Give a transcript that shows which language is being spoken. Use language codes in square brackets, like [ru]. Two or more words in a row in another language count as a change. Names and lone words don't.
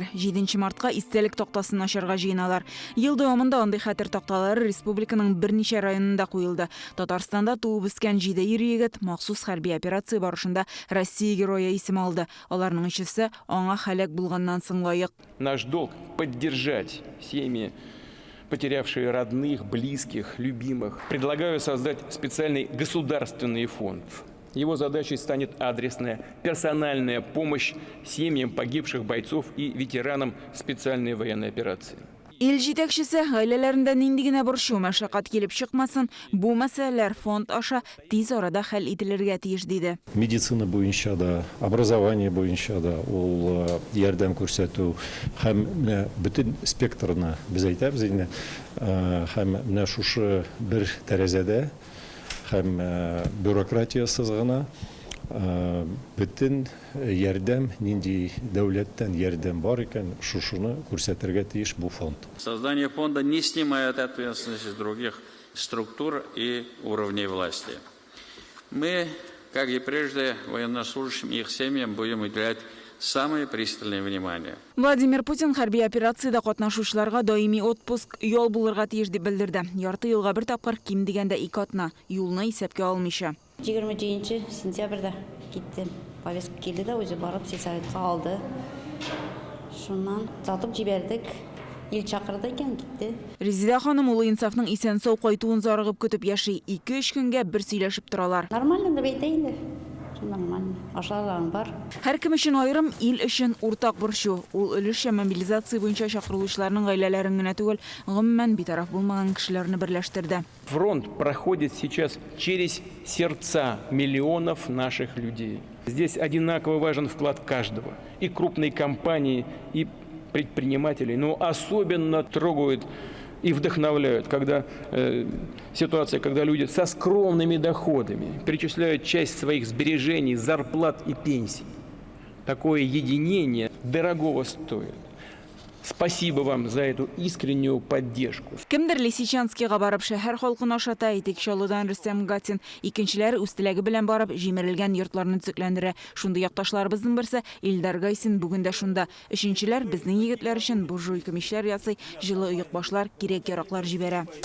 [tt] 7 мартка истәлек тактасын ачарга җыеналар. Ел дәвамында андый хәтер такталары республиканың берничә районында куелды. Татарстанда туып үскән 7 ир-егет махсус хәрби операция барышында Россия герое исеме алды. Аларның өчесе аңа һәлак булганнан соң лаек. [ru] Наш долг поддержать семьи, потерявшие родных, близких, любимых. Предлагаю создать специальный государственный фонд. Его задачей станет адресная, персональная помощь семьям погибших бойцов и ветеранам специальной военной операции. [tt] Ил җитәкчесе гаиләләрендә нинди генә борчу мәшәкать килеп чыкмасын, бу мәсьәләләр фонд аша тиз арада хәл ителергә тиеш диде. Медицина буенча да, образование буенча да ул ярдәм күрсәтү һәм бөтен спектрны без әйтәбез инде, һәм менә шушы бер тәрәзәдә һәм бюрократиясыз гына бөтен ярдәм, нинди дәүләттән ярдәм бар икән, шушыны күрсәтергә тиеш бу фонд. [ru] Создание фонда не снимает ответственности с других структур и уровней власти. Мы, как и прежде, военнослужащим и их семьям будем уделять самое пристальное внимание. [tt] Владимир Путин хәрби операциядә катнашучыларга даими отпуск ял булырга тиеш дип белдерде. Ярты елга бер тапкыр ким дигәндә 2 атна, юлны исәпкә алмыйча. 20 сентябрьдә киттем. Повестка килде дә үзе барып сельсоветка алды. Шуннан татып җибәрдек. Ил чакырды икән китте. Резида ханым улы инсафның исән-сау кайтуын зарыгып көтеп яши. 2-3 көнгә бер сөйләшеп торалар. Нормально дип әйтә инде. Нормально. Ашларым бар. Һәр кем өчен аерым, ил өчен уртак борчу. Ул өлешчә мобилизация буенча чакырылучыларның гаиләләрен генә түгел, гомумән битараф булмаган кешеләрне берләштерде. [ru] Фронт проходит сейчас через сердца миллионов наших людей. Здесь одинаково важен вклад каждого. И крупной компании, и предпринимателей. Но особенно трогают и вдохновляют, когда ситуация, когда люди со скромными доходами перечисляют часть своих сбережений, зарплат и пенсий. Такое единение дорогого стоит. Спасибо вам за эту искреннюю поддержку. [tt] Кемдер Лисичанскийга барып шәһәр халкын ашата, Итекчалыдан Рөстәм Гатин, икенчеләре үстеләге белән барып җимерелгән йортларны төзекләндерә. Шундый якташларыбызның берсе Илдар Гайсин бүген дә шунда. Өченчеләр безнең егетләр өчен буржуйка мишләр ясый, җылы оек башлар, кирәк-яраклар җибәрә.